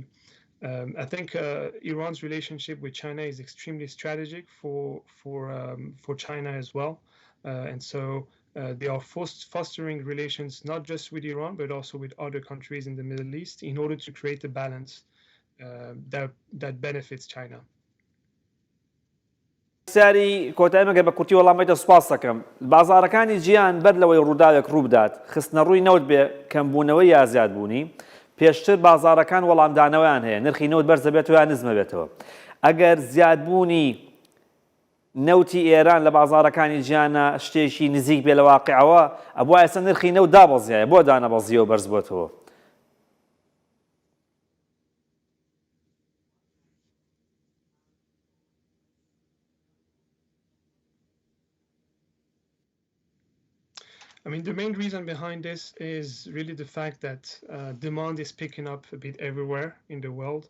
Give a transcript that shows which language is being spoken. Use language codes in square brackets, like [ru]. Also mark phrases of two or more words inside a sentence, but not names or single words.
[en] I think Iran's relationship with China is extremely strategic for China as well, and so they are fostering relations not just with Iran but also with other countries in the Middle East in order to create a balance that benefits China. [ckb] ساری کۆتایمەگە بە کورتی وەڵامەتە سوپاس دەکەم. بازارەکانی جیهان بەر لەوەی ڕووداوێک ڕوودات خستنە ڕووی نەوت بێ کەمبوونەوەی یا زیادبوونی پێشتر بازارەکان وەڵامدانەوەیان هەیە نرخی نەوت بەرزە بێتەوە یان نزمە بێتەوە. ئەگەر زیادبوونی نەوتی ئێران لە بازارەکانی جیهانە شتێکی نزیک بێ لە واقعەوە ئەبووە ئێستا نرخی نەوت دابەزیایە بۆ دانەبەزیەوە بەرز بۆتەوە. [en] I mean, the main reason behind this is really the fact that demand is picking up a bit everywhere in the world.